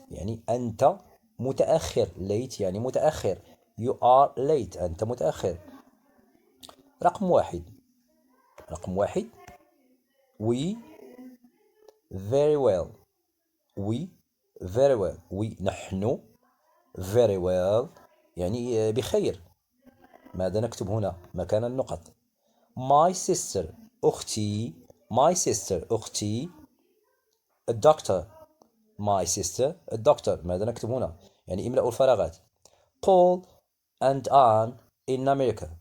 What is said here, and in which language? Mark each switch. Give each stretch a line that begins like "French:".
Arabic: يعني أنت متأخر. late يعني متأخر.
English: You are late.
Arabic: أنت متأخر. رقم واحد
English: We very well.
Arabic: نحن
English: very well
Arabic: يعني بخير. ماذا نكتب هنا مكان النقط؟
English: My sister
Arabic: أختي.
English: A doctor.
Arabic: ماذا نكتب هنا؟ يعني املأوا الفراغات.
English: Paul and Anne in America.